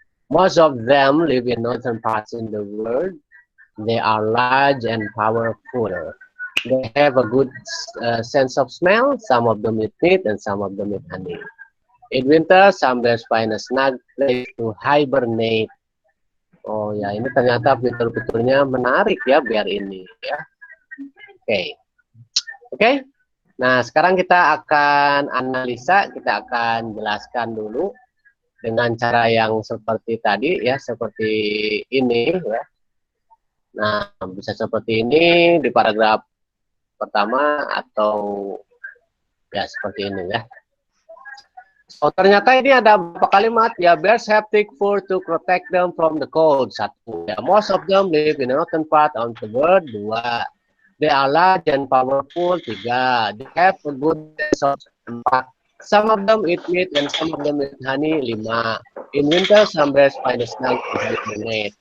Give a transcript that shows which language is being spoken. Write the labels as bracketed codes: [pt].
[en] Most of them live in northern parts in the world. They are large and powerful. They have a good sense of smell. Some of them eat meat and some of them eat honey. In winter, some bears find a snug place to hibernate. [id] Oh ya, ini ternyata fitur-fiturnya menarik ya bear ini ya. Oke. Oke. Nah, sekarang kita akan analisa, kita akan jelaskan dulu dengan cara yang seperti tadi ya, seperti ini ya. Nah, bisa seperti ini di paragraf pertama atau ya seperti ini ya. Oh, ternyata ini ada beberapa kalimat ya. [en] Bears have thick fur to protect them from the cold. 1. Ya, most of them live in the northern part of the world. 2. They are large and powerful. 3. They have a good sense of smell. Some of them eat meat and some of them eat honey. 5. In winter, some bears find a snug to hibernate.